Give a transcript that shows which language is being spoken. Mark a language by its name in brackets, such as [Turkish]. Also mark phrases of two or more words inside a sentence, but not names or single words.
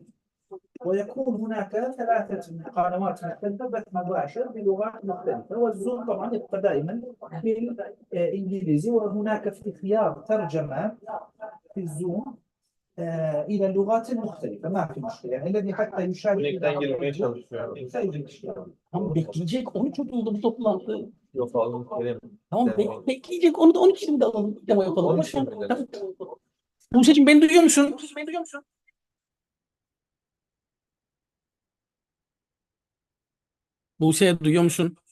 [Arabic] ويكون هناك 3 قنوات مختلفة بث مباشر بلغات مختلفة، والزوم طبعا يبقى دائما بالإنجليزي، وهناك في خيار ترجمة في الزوم إلى اللغات المختلفة، ما في مشكلة يعني الذي حتى يشارك [Turkish] Connect'ten girmeye çalışıyorum. Tamam bekleyecek 13 oldu bu toplantı. Yok oğlum Kerem. Tamam Devam. bekleyecek onu da 12 şimdi alalım. Demo yapalım. 12 mi Tamam. dedin? Buse'cim beni duyuyor musun? Buse duyuyor musun?